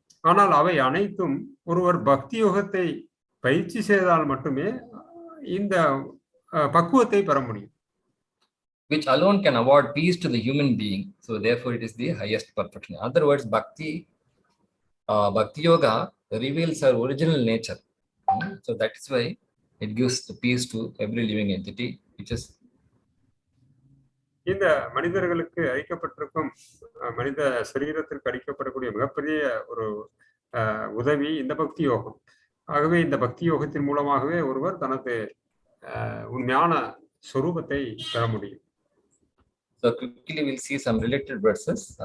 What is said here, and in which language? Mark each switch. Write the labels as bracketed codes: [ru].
[ta] ஆனால் அவை அனைத்தும் ஒருவர் பக்தி யோகத்தை பயிற்சி செய்தால் மட்டுமே இந்த பக்குவத்தை பெற முடியும். [en] Which alone can award peace to the human being. So therefore it is the highest perfection. In other words, bhakti yoga reveals our original nature. So that is why it gives the peace to every living entity, which is [ta] இந்த மனிதர்களுக்கு அளிக்கப்பட்டிருக்கும், மனித சரீரத்திற்கு அளிக்கப்படக்கூடிய மிகப்பெரிய ஒரு உதவி இந்த பக்தி யோகம். ஆகவே இந்த பக்தி யோகத்தின் மூலமாகவே ஒருவர் தனது உண்மையான சொரூபத்தை பெற முடியும். [en] So quickly we'll see some related verses.